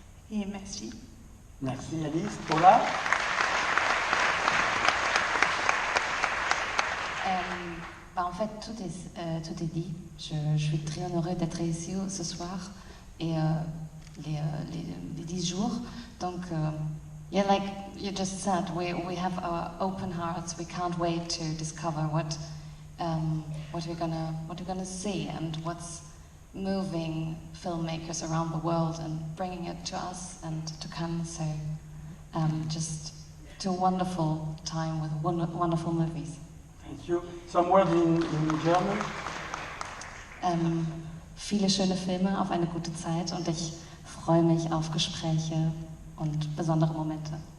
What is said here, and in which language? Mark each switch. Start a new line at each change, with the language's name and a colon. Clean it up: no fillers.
French: Et merci. Merci Alice. Paula? En fait, tout est dit. Je suis très honorée d'être ici ce soir et les 10 jours.
English: Donc, yeah, like you just said, we have our open hearts. We can't wait to discover what we're gonna see and what's moving filmmakers around the world and bringing it to us and to Cannes. So, just to a wonderful time with wonderful movies. Thank you. Some words in German?
German: viele schöne Filme, auf eine gute Zeit und ich freue mich auf Gespräche und besondere Momente.